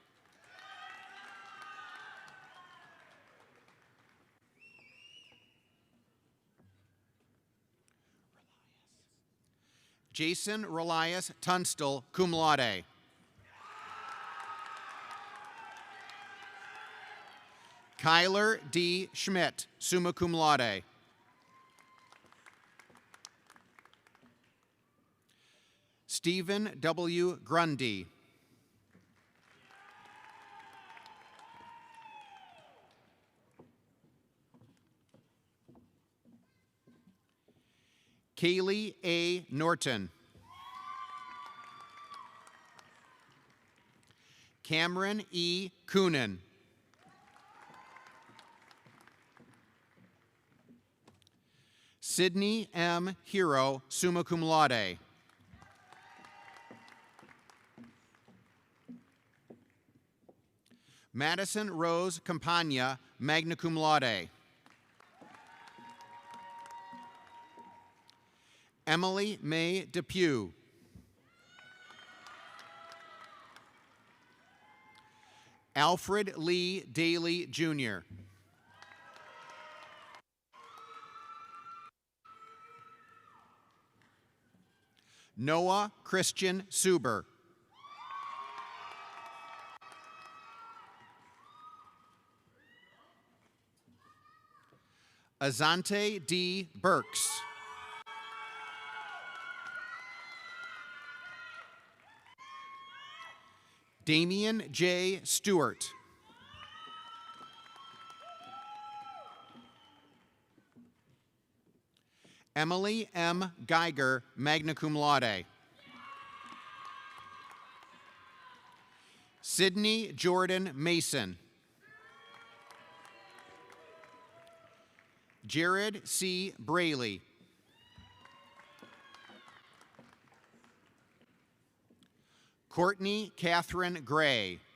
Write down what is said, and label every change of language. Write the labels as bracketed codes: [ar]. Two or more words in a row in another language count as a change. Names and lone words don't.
[en] Jason Relias Tunstall, [la] cum laude. [en] Kyler D. [la] Schmidt, summa cum laude. [en] Stephen W. Grundy. Kaylee A. Norton. Cameron E. Coonan. Sydney M. Hero, [la] summa cum laude. [en] Madison Rose Campagna, [la] magna cum laude. [en] Emily May Depew. Alfred Lee Daly, Jr. Noah Christian Suber. Azante D. Burks. Damian J. Stewart. Emily M. [la] Geiger, magna cum laude. [en] Sydney Jordan Mason. Jared C. Braley. Courtney Catherine Gray.